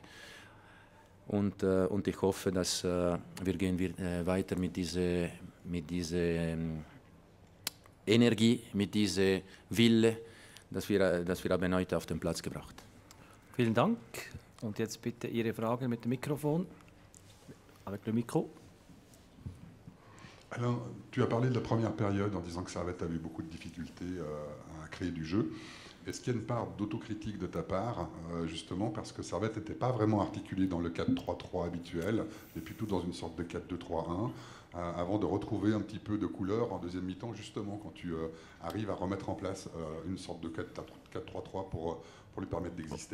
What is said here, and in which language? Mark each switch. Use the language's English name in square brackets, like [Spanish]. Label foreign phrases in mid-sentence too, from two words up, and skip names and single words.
[German] Und ich hoffe, dass wir gehen weiter mit dieser Energie, mit dieser Wille, dass wir haben heute auf den Platz gebracht. Vielen Dank. Und jetzt bitte Ihre Frage mit dem Mikrofon. [French] Avec le micro. Alain, tu as parlé de la première période en disant que Servette avait beaucoup de difficultés à créer du jeu. Est-ce qu'il y a une part d'autocritique de ta part, justement, parce que Servette n'était pas vraiment articulé dans le 4-3-3 habituel, mais plutôt dans une sorte de 4-2-3-1, avant de retrouver un petit peu de couleur en deuxième mi-temps, justement, quand tu arrives à remettre en place une sorte de 4-3-3 pour lui permettre d'exister?